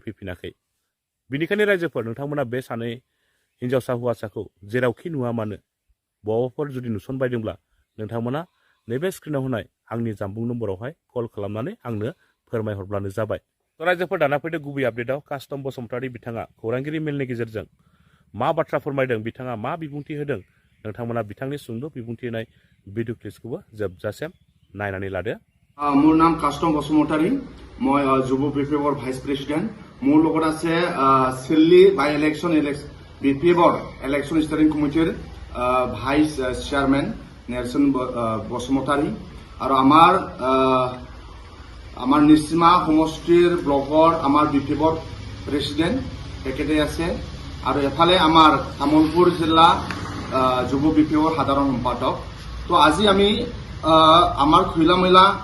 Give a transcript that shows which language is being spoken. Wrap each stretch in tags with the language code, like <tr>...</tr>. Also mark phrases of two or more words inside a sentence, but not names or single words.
<brx>फैफिनाखै बिनिखायनो रायजोफोर नोंथांमोना बे सानै हिन्जावसा हौवासाखौ जेरावखि नुवा मानो बबावबाफोर जुदि नुसनबायदोंब्ला नोंथांमोना नैबे स्क्रिनाव होनाय आंनि जामबुं नम्बरावहाय कल खालामनानै आंनो फोरमायहरब्लानो जाबाय रायजोफोर दाना फैदो गुबै आपडेटआव कास्टम बसुमतारी बिथाङा खौरांगिरि मेलनि गेजेरजों मा बाथ्रा फोरमायदों बिथाङा मा बिबुंथि होदों नोंथांमोना बिथांनि सुंद' बिबुंथि होनाय भिडिअ क्लिपखौबो जोबजासिम नायनानै लादो</brx> <as>মোৰ নাম কাষ্টম বসুমতাৰী মই যুৱ বিপিএফৰ ভাইচ প্ৰেছিডেণ্ট মোৰ লগত আছে চিল্লি বাই ইলেকশ্যন বিপিএফৰ ইলেকশ্যন ষ্টাৰিং কমিটিৰ ভাইচ চেয়াৰমেন নেলসন বসুমতাৰী আৰু আমাৰ নিশ্চিমা সমষ্টিৰ ব্লকৰ আমাৰ বিপিএফৰ প্ৰেছিডেণ্ট তেখেতে আছে আৰু এফালে আমাৰ তামোলপুৰ জিলা যুৱ বিপিএফৰ সাধাৰণ সম্পাদক তো আজি আমি আমাৰ খৈলা মৈলা</as>